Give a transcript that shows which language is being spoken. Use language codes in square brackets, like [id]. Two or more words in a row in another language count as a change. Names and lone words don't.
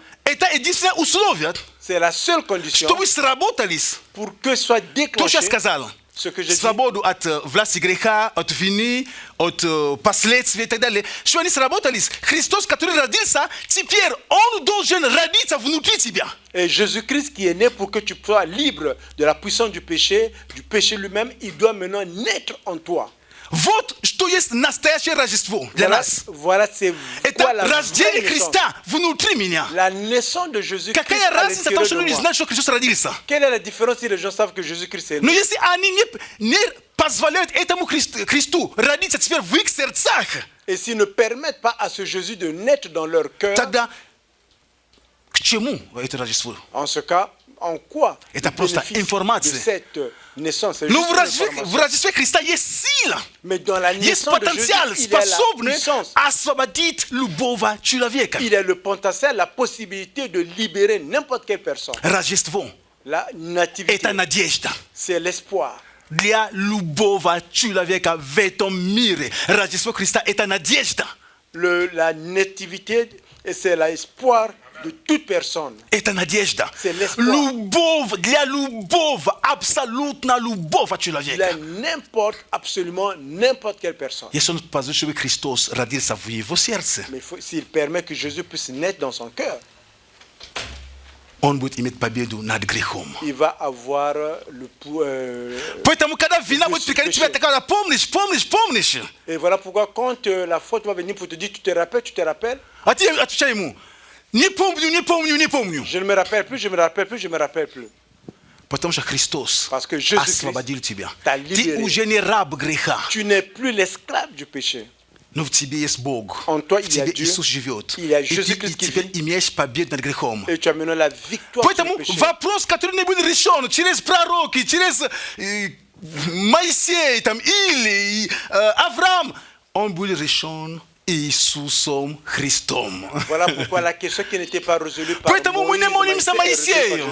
[ru] это единственное условие, [fr] c'est la seule condition [ru] чтобы сработались. [fr] pour que soit [ru] То, что я [fr] déclenché [ru] сказал. [fr] ce que j'ai dit. [ru] Свободу от власти греха, от вины, от последствий и так далее. Что они сработались. Христос, который родился, теперь Он должен родиться внутри тебя. [fr] Et Jésus-Christ qui est né pour que tu sois libre de la puissance du péché lui-même, il doit maintenant naître en toi. [ru] Вот что есть настоящее Рождество для [fr] Voilà, [ru] нас. [fr] voilà c'est [ru] Это [fr] quoi la vraie [ru] рождение [fr] naissance. [ru] Христа внутри меня. [fr] La naissance de Jésus-Christ [ru] Какая [fr] à [ru] разница того, [fr] l'intérieur [ru] что [fr] de [ru] люди [fr] moi. [ru] знают, что Христос родился? [fr] Quelle est la différence si les gens savent que Jésus-Christ est [ru] Но [fr] né? [ru] если они не позволяют этому Христу родиться теперь в их сердцах, [fr] Et s'ils ne permettent pas à ce Jésus de naître dans leur cœur, [ru] тогда К чему это Рождество? [fr] En ce cas, en quoi [ru] Это [fr] le [ru] просто [fr] bénéfice de [ru] информация. [fr] cette naissance? C'est [ru] Ну, [fr] juste [ru] в [fr] une [ru] Рождестве [fr] information. [ru] Христа есть сила, [fr] Mais dans la [ru] есть [fr] naissance de Jésus, [ru] потенциал, [fr] il y a la [ru] способный [fr] puissance. [ru] освободить любого человека. [fr] Il a le potentiel, la possibilité de libérer n'importe quelle personne. [ru] Рождество [fr] La nativité, – [ru] это надежда [fr] c'est l'espoir. [ru] для любого человека в этом мире. Рождество Христа – это надежда. [fr] La nativité, c'est l'espoir de toute personne. [ru] Это надежда. [fr] C'est l'espoir. [ru] Любовь для любого, абсолютно любого Для человека. [fr] absolument n'importe quelle personne. [ru] Если он позволит, чтобы Христос родился в его сердце, [fr] Mais s'il permet que Jésus puisse naître dans son cœur, [ru] он будет иметь победу над грехом. [fr] il va avoir [ru] Поэтому, когда вина будет приходить тебя, ты говоришь, помнишь. [fr] Et voilà pourquoi quand la faute va venir pour te dire, tu te rappelles, [ru] А ты отвечай ему, не помню. [fr] je ne me rappelle plus, je me rappelle plus. [ru] Потому что Христос [fr] Parce que Jésus-Christ [ru] освободил тебя. [fr] t'a [ru] Ты [fr] libéré. [ru] уже не раб греха, [fr] Tu n'es plus l'esclave du péché. [ru] но в тебе есть Бог. [fr] En toi, [ru] В [fr] il y a [ru] тебе [fr] Dieu. [ru] Иисус живет. [fr] Il y a [ru] И ты [fr] Jésus-Christ qui [ru] теперь [fr] vit. [ru] имеешь победу над грехом. [fr] Et tu as maintenant la victoire sur [ru] Поэтому [fr] le péché. [ru] вопрос, который не был решен через пророки, через Моисея там, или Авраам, он был решен Иисусом Христом. [fr] Voilà pourquoi la question qui n'était pas résolue par [ru] Поэтому мы не молимся [fr] Moïse est résolue par